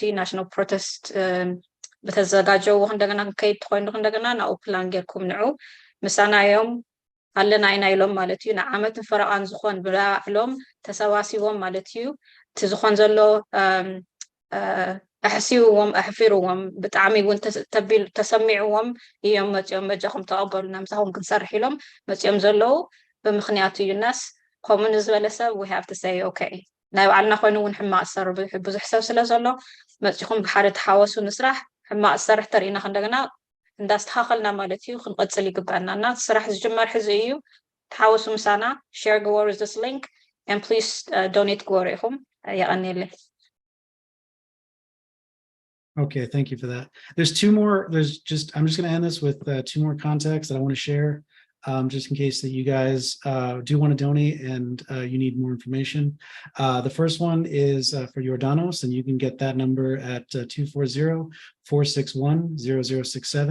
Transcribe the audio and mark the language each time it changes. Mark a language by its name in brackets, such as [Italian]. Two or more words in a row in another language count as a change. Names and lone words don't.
[English] national protest [Tigrinya] ብተዘጋጀው እንደገና ከይድ ኮይኑ እንደገና ናብኡ ፕላን ጌርኩም ንዑ ምሳና እዮም ኣለና ኢና ኢሎም ማለት እዩ ንዓመትን ፈረቓን ዝኾን ብላዕሎም ተሰባሲቦም ማለት እዩ እቲ ዝኾን ዘሎ ኣሕሲብዎም ኣሕፊርዎም ብጣዕሚ እውን ተሰሚዕዎም እዮም መፅኦም መጃኹም ተቐበሉና ምሳኹም ክንሰርሕ ኢሎም መፅኦም ዘለዉ ብምክንያቱ እዩናስ ከምኡ ንዝበለ ሰብ [English] we have to say okay [Tigrinya] ናይ ባዕልና ኮይኑ እውን ሕማቅ ዝሰርሕ ብዙሕ ሰብ ስለ ዘሎ መፅኹም ብሓደ ተሓወሱ ንስራሕ ሕማቅ ዝሰርሕ ተርእና እንደገና እንዳስተኻኸልና ማለት እዩ ክንቀፅል ይግባአና እና ስራሕ ዝጅመር ሕዚ እዩ ተሓወሱ ምሳና [English] share go with this link and please donate [Tigrinya] ግበሩ ኢኹም ይቀኒየለይ [English] Okay, thank you for that. There's two more. I'm just going to end this with two more contacts that I want to share, just in case that you guys do want to donate and you need more information. The first one is for Jordanos, and you can get that number at 240-461-0067.